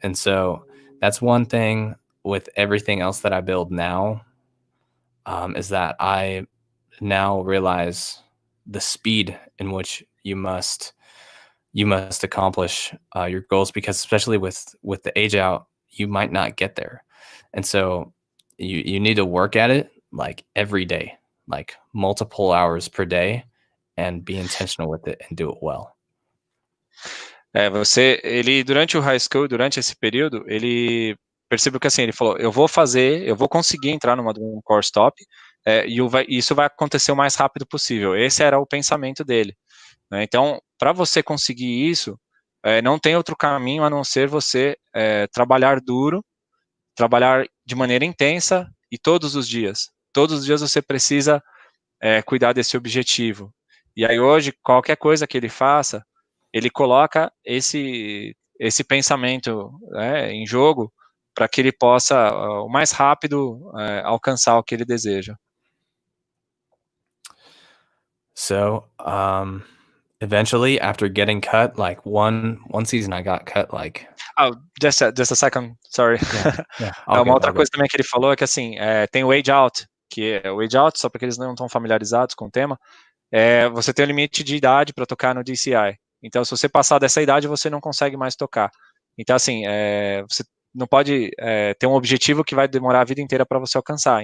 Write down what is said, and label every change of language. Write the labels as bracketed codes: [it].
[en] And so that's one thing with everything else that I build now, is that I now realize the speed in which you must accomplish your goals, because especially with the age out, you might not get there. And so you need to work at it like every day, like multiple hours per day, and be intentional with it and do it well. [pt] Ele durante o high school, durante esse período, ele percebeu que assim, ele falou, eu vou conseguir entrar numa drum corps top, e isso vai acontecer o mais rápido possível. Esse era o pensamento dele, né? Então, para você conseguir isso, não tem outro caminho a não ser você trabalhar duro, trabalhar de maneira intensa e todos os dias. Todos os dias você precisa cuidar desse objetivo. E aí hoje, qualquer coisa que ele faça, ele coloca esse pensamento em jogo para que ele possa, o mais rápido, alcançar o que ele deseja. [en] So, eventually, after getting cut, like one season, I got cut like. Oh, just a second, sorry. Yeah. [pt] Uma outra coisa também que ele falou é que assim, tem o age out, que o age out, só porque eles não estão familiarizados com o tema, você tem um limite de idade para tocar no DCI. Então, se você passar dessa idade, você não consegue mais tocar. Então, assim, você não pode ter um objetivo que vai demorar a vida inteira para você alcançar.